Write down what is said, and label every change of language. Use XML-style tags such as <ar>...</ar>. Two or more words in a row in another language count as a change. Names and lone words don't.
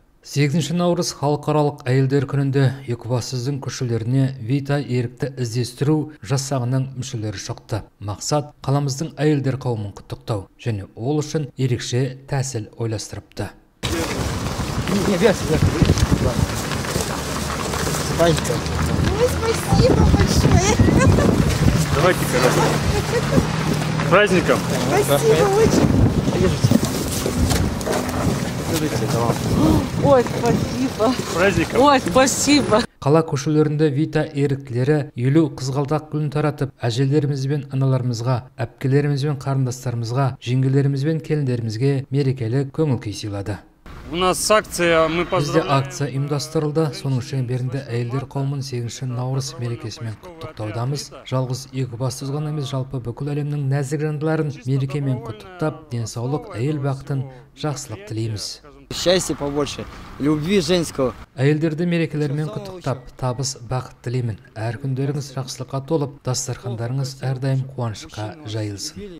<kk>8 наурыз халықаралық әйелдер күнінде Екібастұздың көшелеріне Вита ерікті іздестіру жасағының мүшелері шықты. Мақсат қаламыздың әйелдер қауымын құттықтау және ол үшін ерекше тәсіл ойластырыпты.</kk> <ru>Спасибо большое. Давайте-ка. С праздником. Спасибо очень. Ой, спасибо. С праздником. Ой, спасибо.</ru> <kk>Қала көшелерінде Вита еріктілері 50 қызғалдақ гүлін таратып, әжелеріміз бен аналарымызға, әпкелеріміз бен қарындастарымызға, жеңгелеріміз бен келіндерімізге мерекелік көңіл-күй сыйлады.</kk> <ru>У нас акция, мы</ru> <kk>Бізде</kk> <ru>поздравляем.</ru> <kk>акция ұйымдастырылды. Соның шеңберінде әйелдер қауымын 8 наурыз мерекесімен құттықтаудамыз. Жалғыз Екібастұз ғана емес, жалпы бүкіл әлемнің нәзік жандыларын мерекемен құттықтап, денсаулық, әйел бақытын, жақсылық тілейміз.</kk> <ru>Счастья побольше, любви женского.</ru> <kk>Әйелдерді мерекелермен құттықтап, табыс, бақыт тілеймін. Әр күндеріңіз жақсылыққа толып, дастархандарыңыз әрдайым қуанышқа жайылсын.</kk>